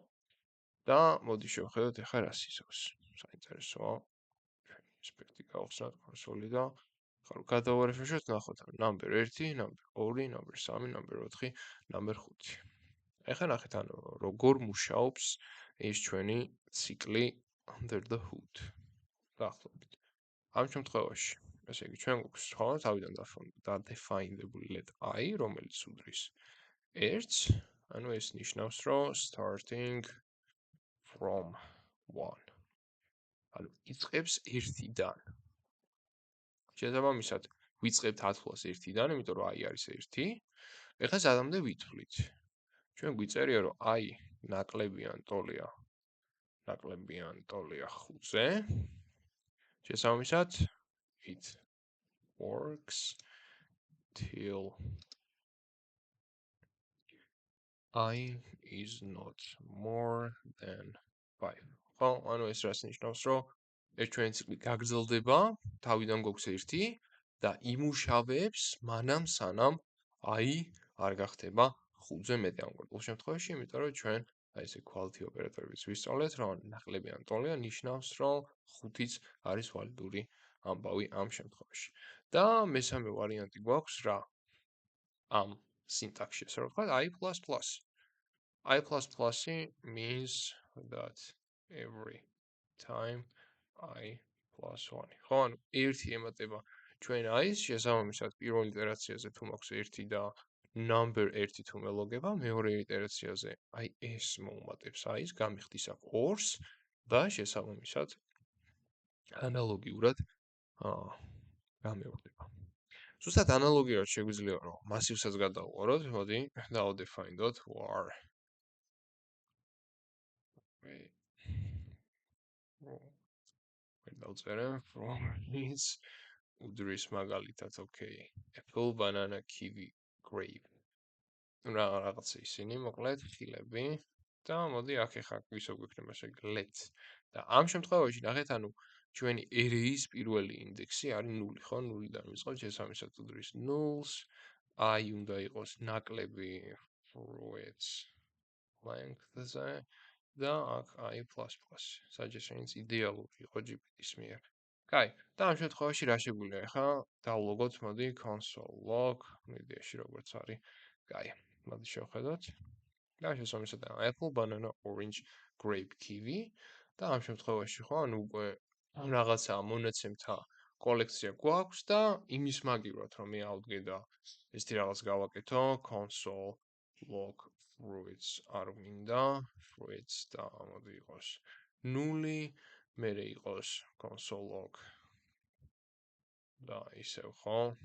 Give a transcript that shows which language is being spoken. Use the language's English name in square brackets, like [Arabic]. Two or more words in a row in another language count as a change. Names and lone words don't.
[Georgian] და მოდი შევხედოთ ახლა რა სიზავს. საინტერესოა. ჩვენი ინსპექტი გავხსნათ console-ი და ხარ გადავარეფრეშოთ, ნახოთ number 1, number 2, number 3, number 4, number 5. ახლა ნახეთ როგორ მუშაობს ეს ჩვენი ციკლი [English] under the hood. [Georgian] დაახლოებით. ამ შემთხვევაში, ესე იგი ჩვენ გვაქვს ხო, თავიდან დადეფაინდებული let I, რომელიც უდრის 1, ანუ ეს ნიშნავს, რომ [English] starting from [Georgian] 1. ანუ იწყებს 1-დან. შესაბამისად, ვიწყებთ 10+1-დან, იმიტომ რომ I არის 1. ეხლა სადამდე ვითვლით. ჩვენ გვიწერია, რომ I ნაკლებიან ტოლია 5-ზე. შესაბამისად, [English] it works till I is not more than 5. [Georgian] ხო, ანუ ეს რას ნიშნავს, რომ ეს ჩვენი ციკლი გაგრძელდება, თავიდან გვაქვს 1 და იმუშავებს მანამ სანამ I არ გახდება 5-ზე მეტი ამ ყოველ შემთხვევაში, იმიტომ რომ ჩვენ აი ესე quality ოპერატორებიც ვისწავლეთ, რომ ნაკლებიან ტოლია ნიშნავს, რომ 5-იც არის ვალიდური ამბავი ამ შემთხვევაში. და მესამე ვარიანტი გვაქვს რა? ამ სინტაქსში, ასე რომ ვთქვათ, [English] I++. I++ means that every time I plus 1. [Georgian] ხო, ანუ 1 ემატება ჩვენ I-ს, შესაბამისად პირველ იტერაციაზე თუ მაქვს 1 და number 1 თუ მელოგება, მეორე იტერაციაზე აი ეს მოუმატებს I-ს, გამიხდის აქ 2-ს და შესაბამისად ანალოგიურად გამეორდება. ზუსტად ანალოგიურად შეგვიძლია რომ მასივსაც გადავუყაროთ, მოდი დავდეფაინდოთ var დავწერე [English] from is [Georgian] უდრის მაგალითად [English] okay apple banana kiwi grape [Georgian] რაღაცა ისინი მოკლედ ხილები და მოდი აქ ახლა ისო გვექნება ესე let და ამ შემთხვევაში ნახეთ ანუ ჩვენი array-ის პირველი ინდექსი არის 0 ხო 0-დან ვიწყებთ შესაბამისად უდრის nulls I უნდა იყოს ნაკლები [English] fruits length- [Georgian] ზე და აქ I++. Suggestions იდეალური იყო GPT-ის მიერ. კაი, და ამ შემთხვევაში რა შეგვიძლია ახლა დავლოგოთ, მოდი [English] console log, [Georgian] მედიაში როგორც არის. კაი, მოდი შევხედოთ. და შესაბამისად [English] apple, banana, orange, grape, kiwi [Georgian] და ამ შემთხვევაში ხო, ანუ უკვე რაღაცა მონაცემთა კოლექცია გვაქვს და იმის მაგივრად რომ მე ავდგე და ესეთი რაღაც გავაკეთო [English] console log fruits [Georgian] არ მინდა fruits და მოდი იყოს 0 მერე იყოს [English] console log [Georgian] და ისევ ხო